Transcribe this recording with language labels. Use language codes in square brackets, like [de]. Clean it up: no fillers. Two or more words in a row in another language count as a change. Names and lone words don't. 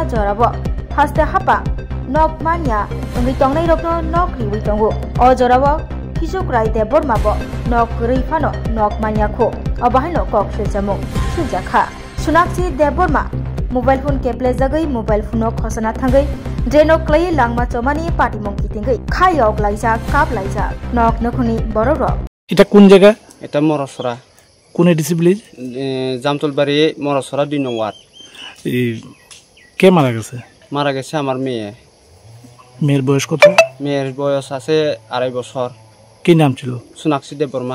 [trp] jorabo haste hapa nok mania ongitongnai rokno nok riwei tongo o jorabo Khisukurai Deborma bo nok rei phano nok mania kho abahino kok silchamung siljakha Sunakshi Deborma mobile phone keple jagai mobile phone no khosana thangai dreno klai langma chomani party mong kitingai khayok laija kap laija nok nokhuni bororo [bn] এটা কোন জায়গা এটা মরসরা কোন এডিসি ভিলেজ জামতলবাড়ি মরসরা 2 নং ওয়ার্ড কে মারা গেছে আমার মেয়ে মেয়ের বয়স কত মেয়ের বয়স আছে 2.5 বছর কি নাম ছিল Sunakshi Deborma